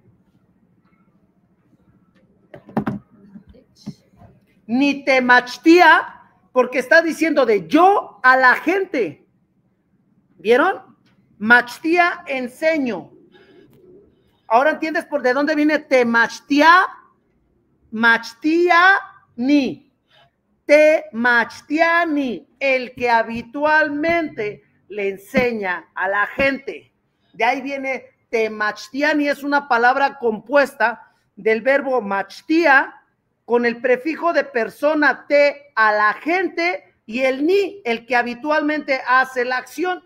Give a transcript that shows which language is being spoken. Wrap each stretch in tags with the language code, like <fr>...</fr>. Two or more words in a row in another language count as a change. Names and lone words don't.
<nah>Ni te machtía,</nah> <es>porque está diciendo de yo a la gente. ¿Vieron? Machtía, enseño. Ahora entiendes por de dónde viene</es> <nah>te machtía, machtía ni. Te machtiani,</nah> <es>el que habitualmente le enseña a la gente. De ahí viene</es> <nah>te machtiani,</nah> <es>es una palabra compuesta del verbo machtía con el prefijo de persona te a la gente y el ni, el que habitualmente hace la acción.</es>